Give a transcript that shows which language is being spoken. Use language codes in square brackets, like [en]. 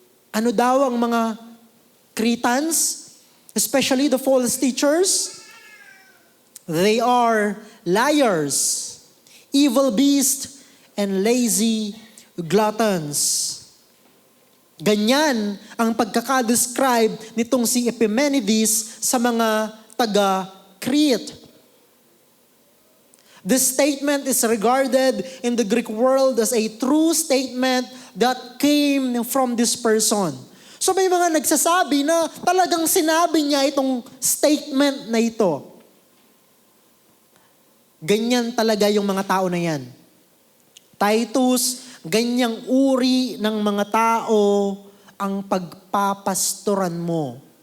[tl] Ano daw ang mga Cretans, [en] especially the false teachers? They are liars, evil beasts, and lazy gluttons. [tl] Ganyan ang pagkakadescribe nitong si Epimenides sa mga taga-Crete. [en] This statement is regarded in the Greek world as a true statement that came from this person. [tl] So may mga nagsasabi na talagang sinabi niya itong statement na ito. Ganyan talaga yung mga tao na yan. Titus, ganyang uri ng mga tao ang pagpapastoran mo.